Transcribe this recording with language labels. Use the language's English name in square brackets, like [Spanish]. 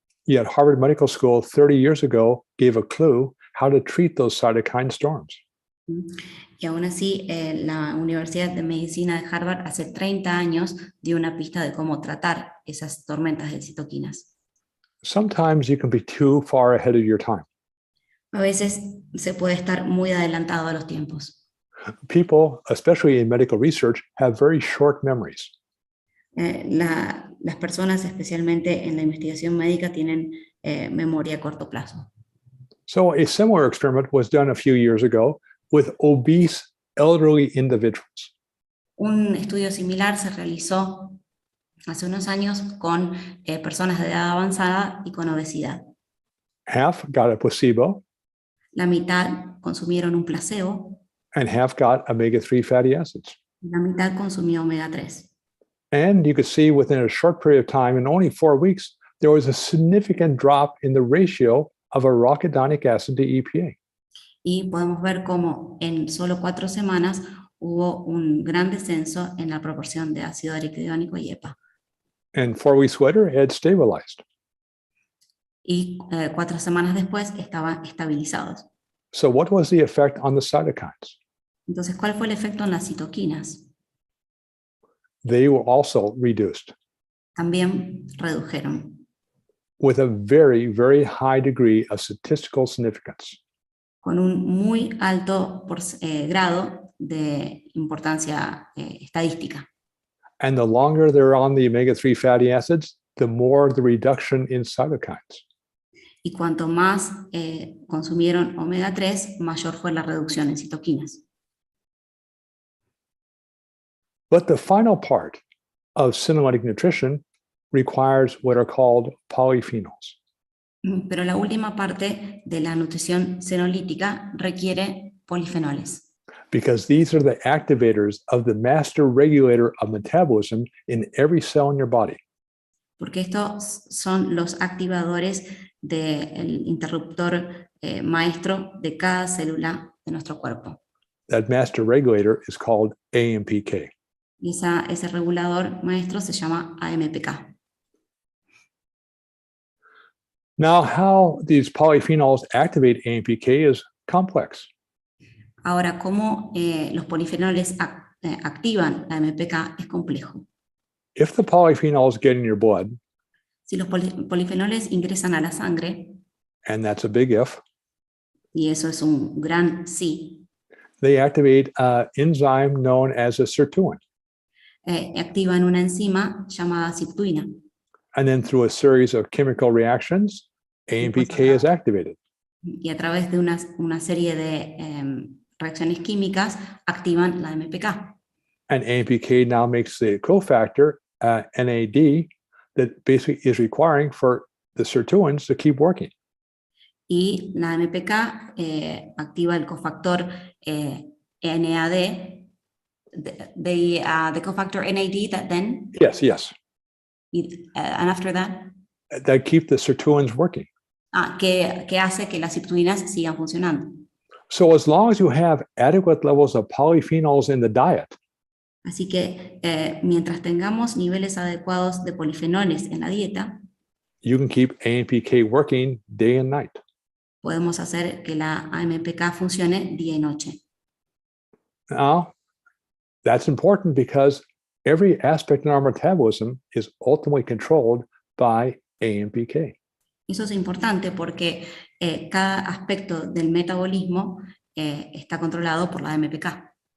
[English] Yet Harvard Medical School 30 years ago gave a clue how to treat those cytokine storms. [Spanish] Y aún así, la Universidad de Medicina de Harvard hace 30 años dio una pista de cómo tratar esas tormentas de citoquinas. [English] Sometimes you can be too far ahead of your time. [Spanish] A veces se puede estar muy adelantado a los tiempos. [English] People, especially in medical research, have very short memories. [Spanish] Las personas, especialmente en la investigación médica, tienen memoria a corto plazo. [English] So a similar experiment was done a few years ago with obese elderly individuals. [Spanish] Un estudio similar se realizó hace unos años con personas de edad avanzada y con obesidad. [English] Half got a placebo [Spanish] La mitad consumieron un placebo [English] and half got omega-3 fatty acids. [Spanish] y la mitad consumió omega 3. [English] And you could see within a short period of time, in only 4 weeks, there was a significant drop in the ratio of arachidonic acid to EPA. [Spanish] Y podemos ver cómo en solo 4 semanas hubo un gran descenso en la proporción de ácido araquidónico y EPA. [English] And 4 weeks later, it had stabilized. [Spanish] Y 4 semanas después estaban estabilizados. [English] So what was the effect on the cytokines? [Spanish] Entonces, ¿cuál fue el efecto en las citoquinas? [English] They were also reduced [Spanish] También redujeron [English] with a very, very high degree of statistical significance. [Spanish] con un muy alto grado de importancia estadística. [English] And the longer they're on the omega-3 fatty acids, the more the reduction in cytokines. [Spanish] Y cuanto más consumieron omega 3, mayor fue la reducción en citoquinas. [English] But the final part of senolytic nutrition requires what are called polyphenols. [Spanish] Pero la última parte de la nutrición senolítica requiere polifenoles, [English] Because these are the activators of the master regulator of metabolism in every cell in your body. [Spanish] porque estos son los activadores del interruptor maestro de cada célula de nuestro cuerpo. [English] That master regulator is called AMPK. [Spanish] Y ese regulador maestro se llama AMPK. [English] Now, how these polyphenols activate AMPK is complex. [Spanish] Ahora, cómo los polifenoles activan la AMPK es complejo. [English] If the polyphenols get in your blood, [Spanish] Si los polifenoles ingresan a la sangre, [English] and that's a big if, [Spanish] y eso es un gran sí, [English] they activate an enzyme known as a sirtuin. [Spanish] activan una enzima llamada sirtuina. [English] And then through a series of chemical reactions, AMPK is activated. [Spanish] Y a través de una serie de reacciones químicas activan la AMPK. [English] And AMPK now makes the cofactor NAD that basically is requiring for the sirtuins to keep working. [Spanish] Y la AMPK activa el cofactor NAD, [English] the cofactor NAD that then, Yes. and after that, That keep the sirtuins working. [Spanish] que hace que las sirtuinas sigan funcionando. [English] So as long as you have adequate levels of polyphenols in the diet, [Spanish] Así que mientras tengamos niveles adecuados de polifenoles en la dieta, [English] you can keep AMPK working day and night. [Spanish] podemos hacer que la AMPK funcione día y noche. [English] Now, that's important because every aspect in our metabolism is ultimately controlled by AMPK. [Spanish] Eso es importante porque cada aspecto del metabolismo está controlado por la AMPK.